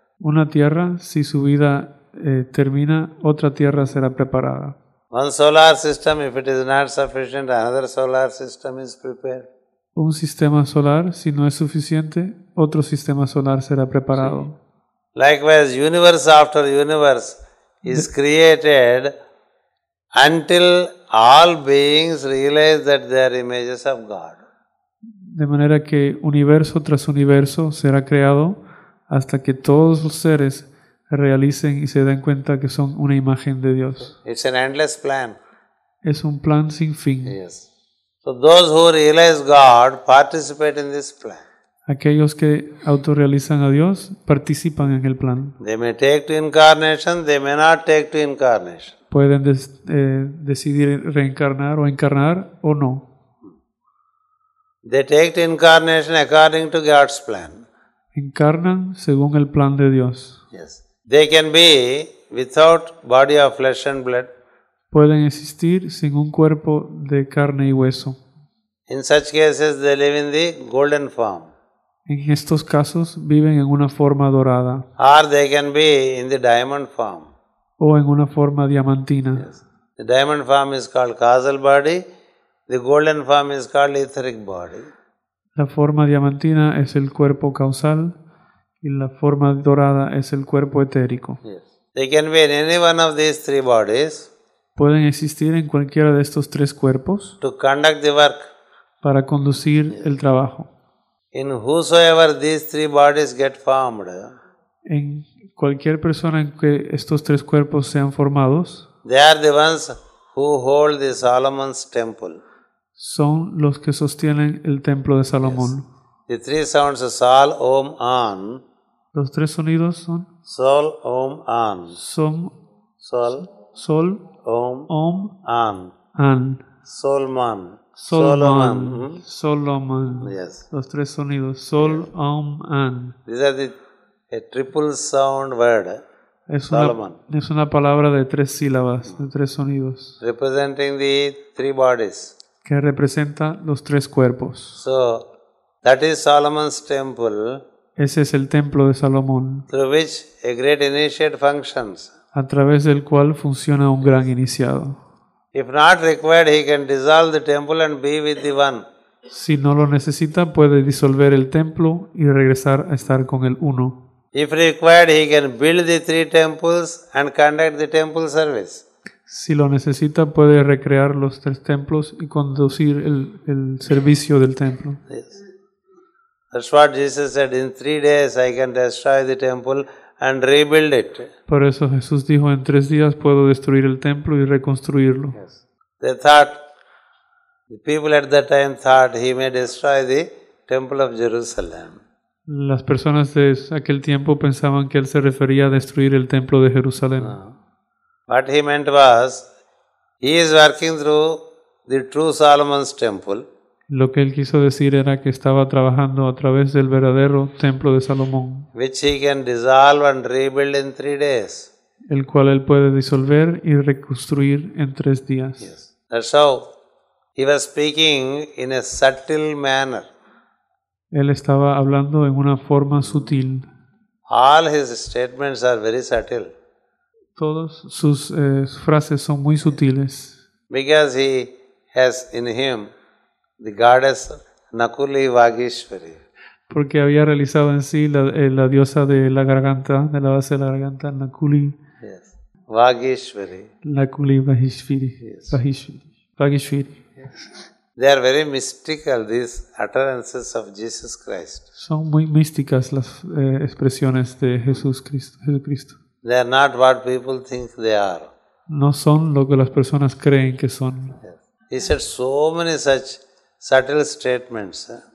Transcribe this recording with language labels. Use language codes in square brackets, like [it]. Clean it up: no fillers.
[es] Una tierra, si su vida termina, otra tierra será preparada. [en] One solar system, if it is not sufficient, another solar system is prepared. [es] Un sistema solar, si no es suficiente, otro sistema solar será preparado. [en] Likewise, universe after universe is created until all beings realize that they are images of God. [es] De manera que universo tras universo será creado hasta que todos los seres realicen y se den cuenta que son una imagen de Dios. [en] It's an endless plan. [es] Es un plan sin fin. [en] Yes. So those who realize God participate in this plan. [es] Aquellos que autorrealizan a Dios participan en el plan. [en] They may take to incarnation, they may not take to incarnation. [es] Pueden decidir reencarnar o encarnar o no. [en] They take to incarnation according to God's plan. [es] Encarnan según el plan de Dios. [en] Yes. They can be without body of flesh and blood. [es] Pueden existir sin un cuerpo de carne y hueso. [en] In such cases, they live in the golden form. [es] En estos casos viven en una forma dorada [en] Or they can be in the diamond form. [es] o en una forma diamantina. [en] Yes. The diamond form is called causal body. The golden form is called etheric body. [es] La forma diamantina es el cuerpo causal y la forma dorada es el cuerpo etérico. [en] Yes. They can be in any one of these three bodies [es] Pueden existir en cualquiera de estos tres cuerpos [en] to conduct the work. [es] para conducir el trabajo. [en] In whosoever these three bodies get formed, [es] En cualquier persona en que estos tres cuerpos sean formados, [en] they are the ones who hold the Solomon's temple. [es] son los que sostienen el templo de Salomón. [en] The three sounds Sol, Om, An. [es] Los tres sonidos son Sol, Om, An. Som, Sol, Sol, Om, Om, An. An. Solman. Solomon. Solomon. [en] Yes. [es] Los tres sonidos. Sol, Om, An. [en] These are a triple sound word. Solomon. [es] Es una palabra de tres sílabas, de tres sonidos, [en] Representing the three bodies. [es] que representa los tres cuerpos. [en] So, that is Solomon's temple, [es] Ese es el templo de Salomón, [en] through which a great initiate functions. [es] a través del cual funciona un gran iniciado. [en] If not required, he can dissolve the temple and be with the one. [es] Si no lo necesita, puede disolver el templo y regresar a estar con el uno. [en] If required, he can build the three temples and conduct the temple service. [es] Si lo necesita, puede recrear los tres templos y conducir el servicio del templo. [en] Yes. That's what Jesus said, in 3 days I can destroy the temple and rebuild it. [es] Por eso Jesús dijo, en 3 días puedo destruir el templo y reconstruirlo. [en] They thought, the people at that time thought he may destroy the temple of Jerusalem. [es] Las personas de aquel tiempo pensaban que él se refería a destruir el templo de Jerusalén. [en] What he meant was, he is working through the true Solomon's temple, [es] Lo que él quiso decir era que estaba trabajando a través del verdadero templo de Salomón, [en] which he can dissolve and rebuild in 3 days. [es] el cual él puede disolver y reconstruir en 3 días. [en] That's how he was speaking in a subtle manner. [es] Él estaba hablando en una forma sutil. [en] All his statements are very subtle [es] Todas sus frases son muy sutiles, [en] because he has in him the goddess Nakuli Vagishwari. [es] porque había realizado en sí la diosa de la garganta, de la base de la garganta, Nakuli [en] Yes. Vagishwari. Vagishviri. Vagishviri. They are very mystical, these utterances of Jesus Christ. [es] Son muy místicas las expresiones de Jesucristo. [en] They are not what people think they are. [es] No son lo que las personas creen que son. [en] He said so many such subtle statements,